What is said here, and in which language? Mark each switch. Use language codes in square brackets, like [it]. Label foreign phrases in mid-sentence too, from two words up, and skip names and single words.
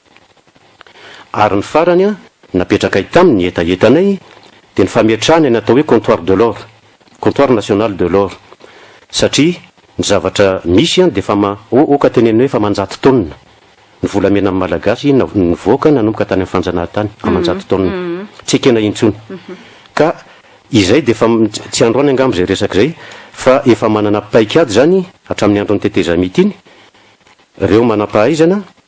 [mg] ary ny farany napetraka ay taminy ny etaetanay dia ny fametrahana ny atao hoe [fr] comptoir de l'or comptoir national de l'or [mg] satria ny zavatra misy dia oka tenenina hoe fa manjato taonina ny volamena amin'ny malagasy nyvoaka nanomboka tany amin'ny fanjanahantany amanjato taonina tsy ekena intsony ka izay dia efa tsy androany angambo zay resaka zay fa efa manana paikady zany hatramin'ny andro ny tetezamity iny reo manam-pahaizana